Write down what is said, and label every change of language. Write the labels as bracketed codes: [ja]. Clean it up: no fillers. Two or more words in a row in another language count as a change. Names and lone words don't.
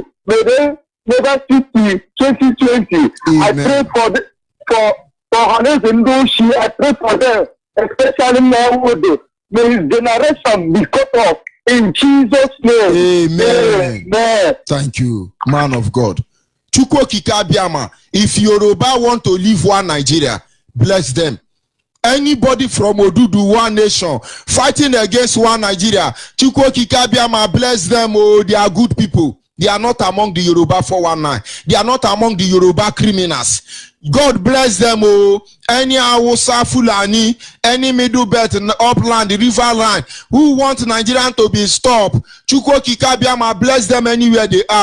[en] May they never see to 2020. Amen. I pray for Hannes and Doshi. I pray for them, especially now. May his generation be cut off in Jesus' name. Amen. Amen. Thank you, man of God. [ig] Chukwu Kikabiama, [en] if Yoruba want to leave one Nigeria, bless them. Anybody from Odudu, one nation, fighting against one Nigeria, [ig] Chukwu Kikabiama, [en] bless them. Oh, they are good people. They are not among the Yoruba 419. They are not among the Yoruba criminals. God bless them. Oh, any Hausa, Fulani, any Middle Belt, upland, river line, who want Nigerian to be stopped, [ig] Chukwu Kikabiama, [en] bless them anywhere they are.